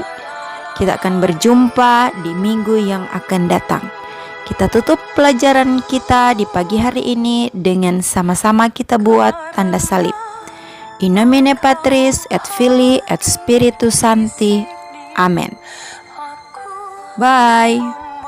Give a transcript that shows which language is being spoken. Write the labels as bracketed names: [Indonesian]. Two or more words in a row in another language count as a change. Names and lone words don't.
[Indonesian] Kita akan berjumpa di minggu yang akan datang. Kita tutup pelajaran kita di pagi hari ini dengan sama-sama kita buat tanda salib. [Latin] In nomine Patris et Filii et Spiritus Sancti. Amen. Bye.